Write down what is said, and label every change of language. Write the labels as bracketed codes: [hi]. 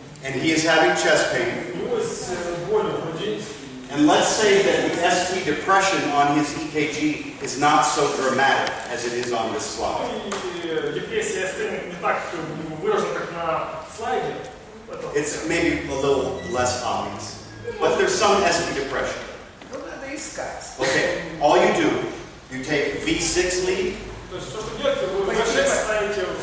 [en] and he is having chest pain. [ru] У него есть боль в груди. [en] And let's say that the ST depression on his EKG is not so dramatic as it is on this slide. [ru] И депрессия не так выражена, как на слайде. [en] It's maybe a little less obvious, but there's some ST depression. [ru] Ну, надо искать. [en] Okay, all you do, you take V6 lead [ru] То есть то, что делаете, вы V6 ставите.